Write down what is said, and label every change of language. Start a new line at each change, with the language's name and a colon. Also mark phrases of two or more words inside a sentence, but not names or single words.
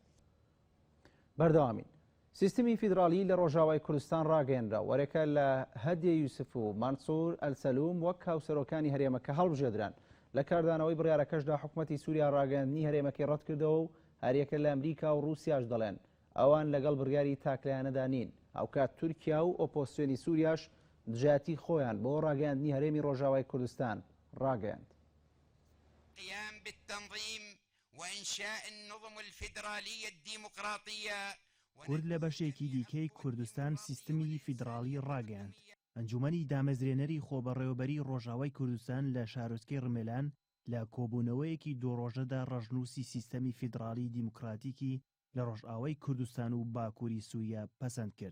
Central Kurdish: بەردەوامین سیستمی فیدرالی لە ڕۆژاوای کوردستان ڕاگەێنرا وەرەکە لە هەدیە یوسف و مانسوور ئەلسەلوم وەک هاوسەرۆکانی هەرێمەکە هەڵبژێدران لە کاردانەوەی بڕیارەکەشدا حکوومەتی سووریا ڕاگەاندنی هەرێمەکەی ڕەت کردەوە و هەریەکە لە ئەمریکا و رووسیاش دەڵێن ئەوان لەگەڵ بڕیاری تاکلایانەدا نین. ئەوکات تورکیا و ئۆپۆسیۆنی سووریاش دژاتی خۆیان بۆ ڕاگەاندنی هەرێمی ڕۆژاوای کوردستان ڕاگەاند.
Arabic: قيام بالتنظيم وإنشاء النظم الفيدرالية الديمقراطية
Central Kurdish: کورد لە بەشێکی دیکەی کوردستان سیستمی فیدرالی ڕاگەاند. ئەنجومەنی دامەزرێنەری خۆبەڕێوەبەری ڕۆژاوای کوردستان لە شارۆچکەی ڕمێلان لە کۆبوونەوەیەکی دوڕۆژەدا ڕەژنووسی سیستەمی فیدرالی دیموکراتیکی لە ڕۆژئاوای کوردستان و باکووری سووریا پەسەند کرد.